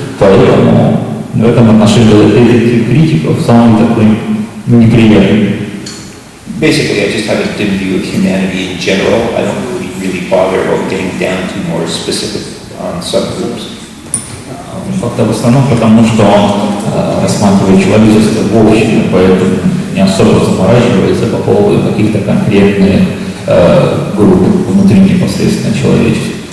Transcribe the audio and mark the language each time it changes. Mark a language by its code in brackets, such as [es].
[ru] Поэтому в этом отношении этих критиков самый такой неприятный. [en] Basically, I just have a dim view of humanity in general. I don't really bother about getting down to more specific subgroups. [ru] Как-то в основном потому, что он рассматривает человечество в общем, поэтому не особо заморачивается по поводу каких-то конкретных групп внутри непосредственно человечества.